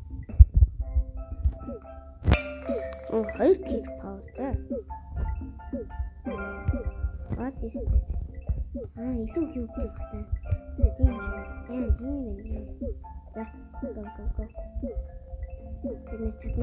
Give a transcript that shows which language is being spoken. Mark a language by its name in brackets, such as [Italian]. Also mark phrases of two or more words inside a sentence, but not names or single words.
[English] Оо, 2 kick power. What is that? [Mongolian] Илүү юу гэх вэ? Тийм байна. За, go. Тэгнэ.